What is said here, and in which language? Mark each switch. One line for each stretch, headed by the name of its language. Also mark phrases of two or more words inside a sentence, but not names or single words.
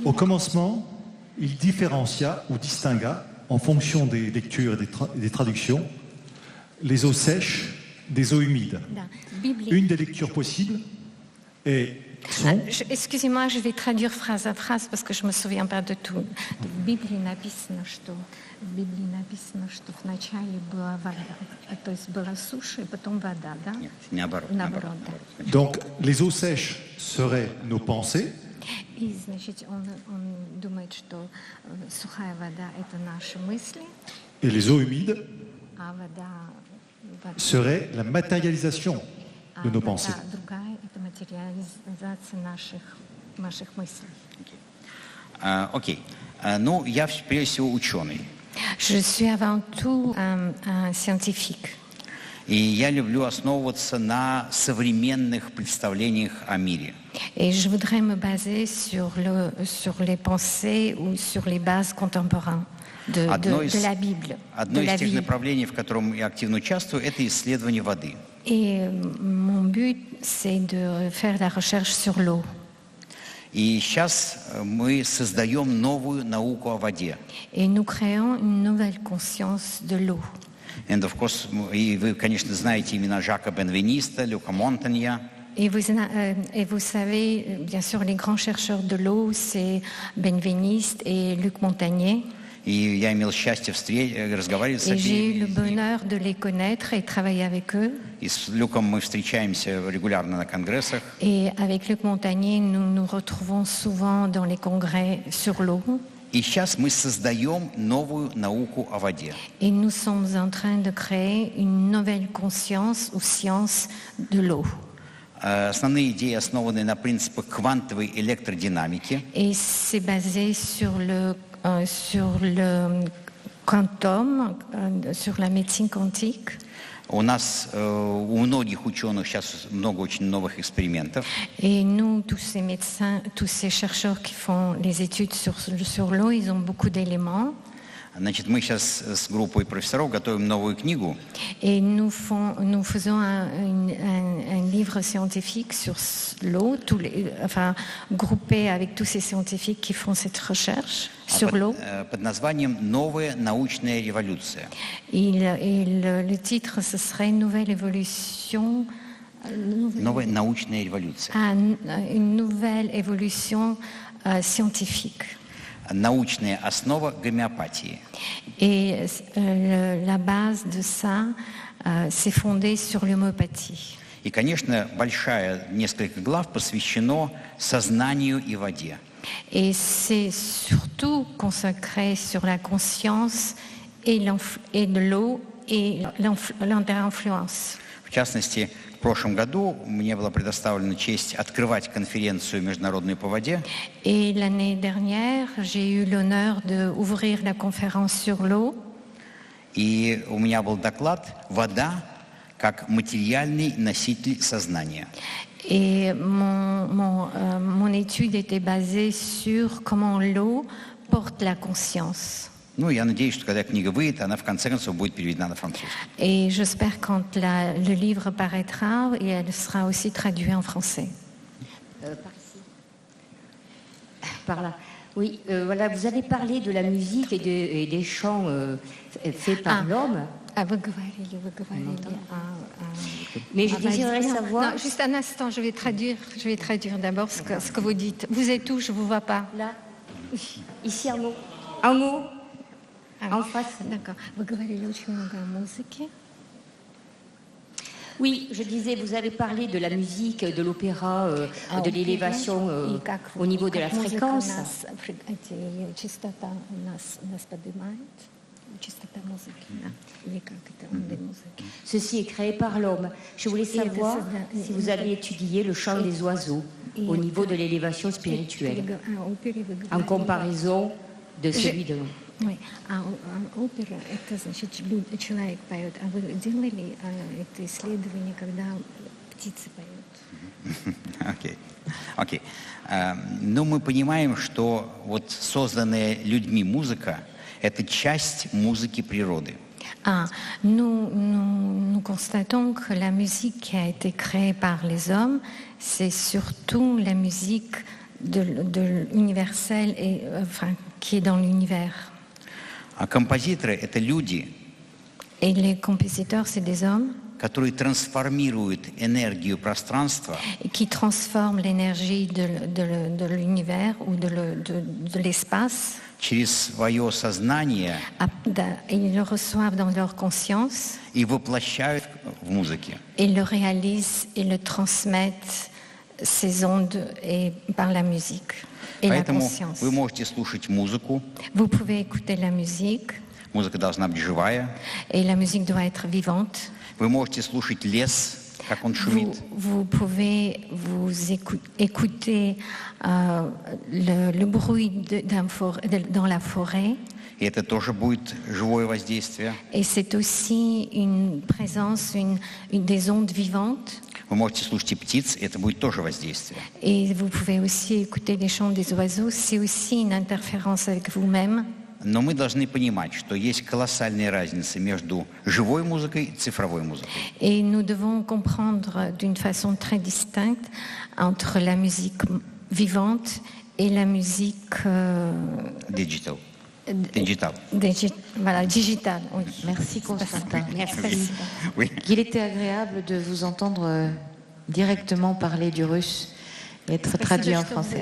French: Au commencement, il différencia ou distingua, en fonction des lectures et des traductions, les eaux sèches des eaux humides. Biblique. Une des lectures possibles est Excusez-moi, je vais traduire phrase à phrase parce que je me souviens pas de tout.
Russian: В Библии написано, что вначале была вода, то есть была суша и потом вода, да? Нет, наоборот. Наоборот, да.
French: donc les eaux sèches seraient nos pensées.
Russian: И, значит, он думает, что сухая вода – это наши мысли,
French: Et les eaux humides
Russian: а вода
French: serait la matérialisation de nos pensées.
Russian: другая – это материализация наших мыслей. Окей. Ну, я прежде всего ученый.
French: Je suis avant tout un scientifique.
Russian: И я люблю основываться на современных представлениях о мире.
French: Et je voudrais me baser sur les pensées ou sur les bases contemporaines de la Bible,
Russian: Одно
French: de la
Russian: из тех
French: vie.
Russian: направлений, в котором я активно участвую, это исследование воды.
French: Et mon but, c'est de faire la recherche sur l'eau.
Russian: И сейчас мы создаем новую науку о воде.
French: Et nous créons une nouvelle conscience de l'eau.
English: And of course,
Russian: и вы, конечно, знаете имена Жака Бенвениста, Люка Монтанья.
French: Et vous savez, bien sûr, les grands chercheurs de l'eau, c'est Benveniste et Luc Montagnier.
Russian: И я имел счастье разговаривать с
French: Et j'ai eu le
Russian: обеими.
French: bonheur de les connaître et travailler avec eux.
Russian: И с Люком мы встречаемся регулярно на конгрессах.
French: Et avec Luc Montagnier, nous nous retrouvons souvent dans les congrès sur l'eau.
Russian: И сейчас мы создаем новую науку о воде.
French: Et nous sommes en train de créer une nouvelle conscience ou science de l'eau.
Russian: Основные идеи основаны на принципах квантовой электродинамики.
French: Et c'est basé sur le quantum, sur la médecine quantique.
Russian: У нас, у многих ученых сейчас много очень новых экспериментов.
French: Et nous, tous ces médecins, tous ces chercheurs qui font les études sur l'eau, ils ont beaucoup d'éléments.
Russian: Значит, мы сейчас с группой профессоров готовим новую книгу.
French: Et nous faisons un livre scientifique sur l'eau, groupé avec tous ces scientifiques qui font cette recherche sur l'eau.
Russian: Под названием «Новая научная революция».
French: Le titre, ce serait Nouvelle évolution.
Russian: Новая научная революция.
French: Une nouvelle évolution scientifique.
Russian: Научная основа гомеопатии.
French: Et la base de ça, c'est fondé sur l'homéopathie.
Russian: И, конечно, несколько глав посвящено сознанию и воде.
French: Et c'est surtout consacré sur la conscience et de l'eau et l'inter-influence.
Russian: В частности, в прошлом году мне была предоставлена честь открывать конференцию международную по воде.
French: Et l'année dernière, j'ai eu l'honneur d'ouvrir la conférence sur l'eau.
Russian: И у меня был доклад «Вода как материальный носитель сознания».
French: Et mon étude était basée sur comment l'eau porte la conscience.
Russian: Ну, я надеюсь, что когда книга выйдет, она в конце концов будет переведена на французский.
French: Et j'espère quand le livre paraîtra, et elle sera aussi traduite en français. Par ici. Par là. Oui, voilà, vous avez parlé de la musique et des chants faits par l'homme. Mais je désirerais savoir... Non, juste un instant, je vais traduire d'abord ce que vous dites. Vous êtes où? Je ne vous vois pas. Là, ici en haut. En haut. En face. D'accord.
Russian: Вы говорили очень много о музыке.
French: Oui, je disais, vous avez parlé de la musique, de l'opéra, de l'élévation au niveau de la fréquence. Ceci est créé par l'homme. Je voulais savoir si vous avez étudié le chant des oiseaux au niveau de l'élévation spirituelle, en comparaison de celui de l'homme. Oui,
Russian: опера – это, значит, человек поет. А вы делали это исследование, когда птицы поют? Окей. Но мы понимаем, что вот созданная людьми музыка – это часть музыки природы.
French: Nous constatons que la musique qui a été créée par les hommes, c'est surtout la musique de universelle et qui est dans l'univers.
Russian: А композиторы – это люди,
French: Et les compositeurs, c'est des hommes
Russian: которые трансформируют энергию пространства
French: qui transforment l'énergie de l'univers ou de l'espace.
Russian: через свое сознание
French: Ils le reçoivent dans leur conscience.
Russian: и воплощают в музыке.
French: Ils le réalisent et le transmettent ces ondes par la musique. Et
Russian: Поэтому
French: la conscience.
Russian: вы можете слушать музыку.
French: Vous pouvez écouter la musique.
Russian: Музыка должна быть живая.
French: Et la musique doit être vivante.
Russian: Вы можете слушать лес, как он шумит.
French: Vous pouvez écouter le bruit dans la forêt.
Russian: И это тоже будет живое воздействие.
French: Et c'est aussi une présence, des ondes vivantes.
Russian: Вы можете слушать и птиц, и это будет тоже воздействие.
French: Et vous pouvez aussi écouter les chants des oiseaux. C'est aussi une interférence avec vous-même.
Russian: Но мы должны понимать, что есть колоссальная разница между живой музыкой и цифровой музыкой.
French: Et nous devons comprendre d'une façon très distincte entre la musique vivante et la musique Digital. Voilà, digitale. Oui. Merci Constantin. Merci. Oui. Il était agréable de vous entendre directement parler du russe et être traduit en français.